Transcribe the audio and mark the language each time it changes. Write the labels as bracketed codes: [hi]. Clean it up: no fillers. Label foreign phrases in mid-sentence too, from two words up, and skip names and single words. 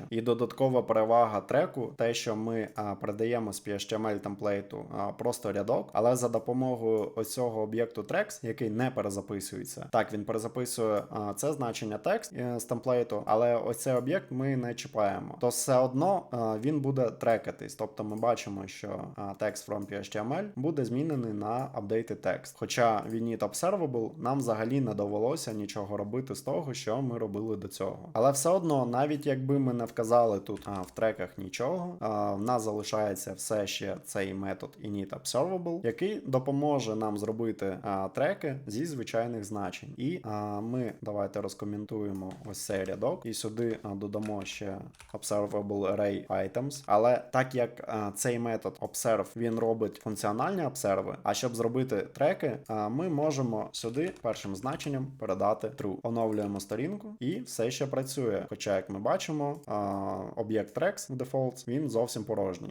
[uk] І додаткова перевага треку, те, що ми передаємо з PHTML темплейту просто рядок, але за допомогою ось цього об'єкту tracks, який не перезаписується. Так, він перезаписує це значення текст з темплейту, але ось цей об'єкт ми не чіпаємо. То все одно він буде трекатись. Тобто ми бачимо, що [en] text from PHTML [uk] буде змінений на [en] updated text. [uk] Хоча в [en] init observable [uk] нам взагалі не довелося нічого робити з того, що ми робили до цього. Але все одно, навіть якби ми не вказали тут в треках нічого, в нас залишається все ще цей метод [en] init observable, [uk] який допоможе нам зробити треки зі звичайних значень. І ми давайте розкоментуємо ось цей рядок і сюди додамо ще [en] observable array items. [uk] Але так як цей метод observe, він робить функціональні обсерви, а щоб зробити треки, ми можемо сюди першим значенням передати true. Оновлюємо сторінку і все ще працює. Хоча, як ми бачимо, об'єкт tracks в default, він зовсім порожній.